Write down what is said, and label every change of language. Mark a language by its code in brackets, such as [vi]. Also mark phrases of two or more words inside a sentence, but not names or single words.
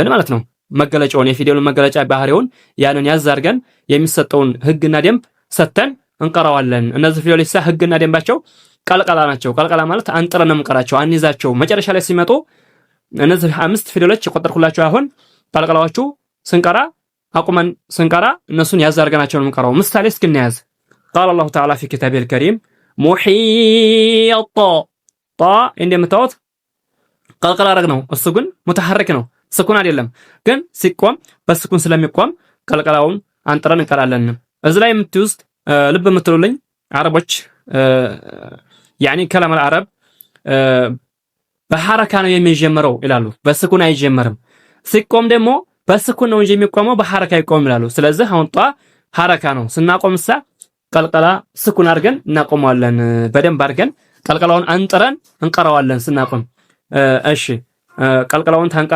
[am] ማለት ነው መገለጫውን የፊደሉን መገለጫ ባህሪውን ያንን ያዝ አድርገን የሚሰጠውን ህግና ደንብ ሰተን እንቀራዋለን እነዚህ ፊደሎች ህግና ደንባቸው ቀልቀላ ናቸው ቀልቀላ ማለት አንጥረን እንቀራቸው አንይዛቸው መጨረሻ ላይ ሲመጡ እነዚህ አምስት ፊደሎች የቆጠርኩላችሁ አሁን ቀልቀላዎቹ ስንቀራ አቁመን ስንቀራ እነሱን ያዝ አድርገናቸው እንቀራው ምሳሌ እስኪናያዝ [ar] قال الله تعالى في كتابه الكريم [am] محيط ጣ እንደምታዩት ቀልቀላ አረግ ነው እሱ ግን ሙተሐረክ ነው ስኩን አይደለም ግን ሲቆም በስኩን ስለሚቆም ቀልቀላውን አንጥረን እንቀራለን እዚህ ላይ የምትውስጥ ልብ የምትሉልኝ አረቦች [ar] يعني كلام العرب [am] በሐረካ ነው የሚጀምረው ይላሉ። በስኩን አይጀምርም። ሲቆም ደግሞ በስኩን ነው እንጂ የሚቆመው በሐረካ አይቆምም ይላሉ። ስለዚህ አሁን ጧ ሐረካ ነው። ስናቆምሳ ቀልቀላ ስኩን አድርገን እናቆመዋለን። በደንብ አድርገን ቀልቀላውን አንጥረን እንቀራዋለን ስናቆም። እሺ ቀልቀላውን